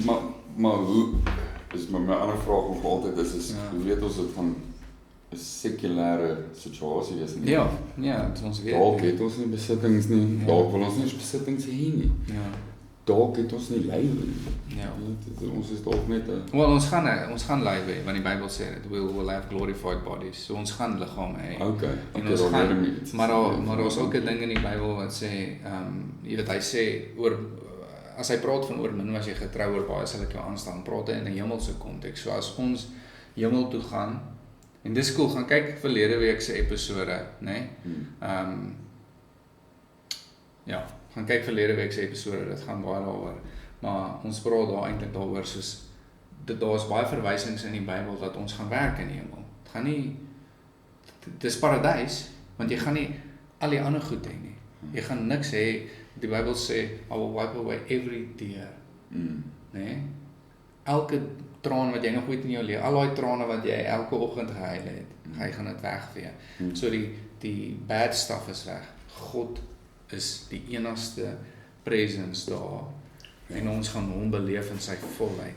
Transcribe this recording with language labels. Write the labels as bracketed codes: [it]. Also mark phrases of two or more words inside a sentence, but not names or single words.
[af] Maar hoe is my ander vraag nog altyd is hoe weet ons dit van 'n sekulêre situasie is nie? Ja, dit ons weet. Dalk het ons nie besittings nie, dalk wil ons nie besittings hê nie. Dalk het ons nie lywe nie. Ons is dalk net Wel, ons gaan lywe hê, want die Bybel sê dit, [en] we will have glorified bodies. [af] So ons gaan liggame hê. Okay. En ons gaan, maar daar's ook 'n ding in die Bybel wat sê, jy weet hy sê as hy praat van oor min was jy getrou, oor baie sal ek jou aanstaan, praat hy in 'n hemelse konteks. So as ons hemel toe gaan, en dis cool, gaan kyk verlede week se episode, né? Gaan kyk verlede week se episode, dit gaan baie daaroor. Maar ons praat daar eintlik daaroor soos daar's baie verwysings in die Bybel dat ons gaan werk in die hemel. Dit gaan nie dis paradys, want jy gaan nie al die ander goed hê nie. Jy gaan niks hê. Die Bybel sê [en] I will wipe away every tear. [af] Nee? Elke traan wat jy nog ooit in jou lewe, al daai trane wat jy elke oggend gehuil het, hy gaan dit wegvee. So die [en] bad stuff [af] is weg. God is die enigste presence daar en ons gaan hom beleef in sy volheid.